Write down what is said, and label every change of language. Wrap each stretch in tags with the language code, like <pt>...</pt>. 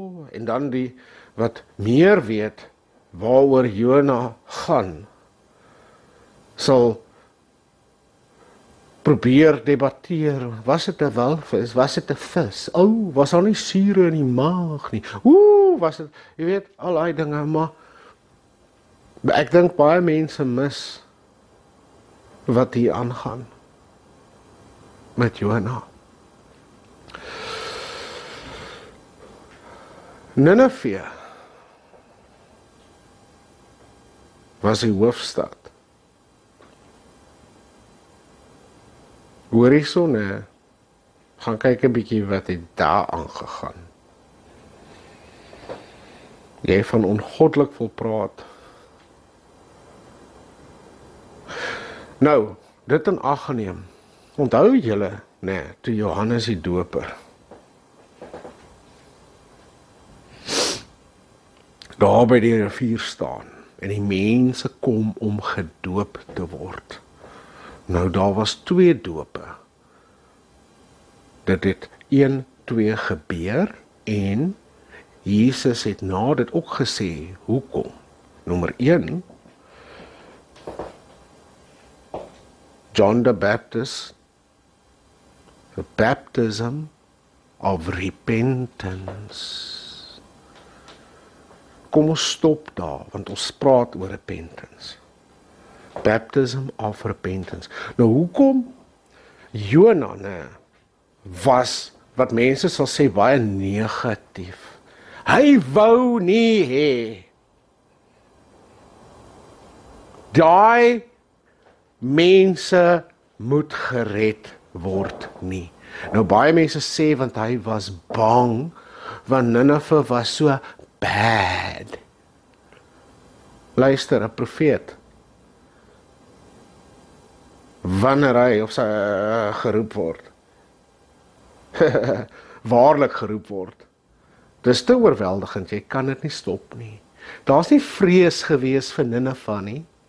<af>En dan die wat meer weet waaroor Jona gaan, sal probeer debatteer, was dit 'n walvis, was dit 'n vis, was daar nie sure in die maag nie, was dit, jy weet, al daai dinge, maar ek dink baie mense mis wat hier aangaan met Jona. Nineve was die hoofstad. Hoor hierso, nee, gaan kyk 'n bietjie wat het daar aangegaan. Jy van ongoddelik wil praat. Nou, dit in ag geneem. Onthou julle, nee, toe Johannes die Doper daar by die rivier staan en die mense kom om gedoop te word. Nou, daar was 2 dope. Dit het 1, 2 gebeur en Jesus het na dit ook gesê, hoekom? Nommer 1,</af> <en>John the Baptist, a baptism of repentance.</en> <af>Kom ons stop daar, want ons praat oor repentance.</af> <en>Baptism of repentance.</en> <af>Nou hoekom Jona, was, wat mense sal sê, baie negatief. Hy wou nie hê daai mense moet gered word nie. Nou baie mense sê want hy was bang, want Nineve was so bad. Luister, 'n profeet, wanneer hy of sy geroep word, waarlik geroep word, dis te oorweldigend, jy kan dit nie stop nie. Daar's nie vrees gewees vir Nineve nie.</af>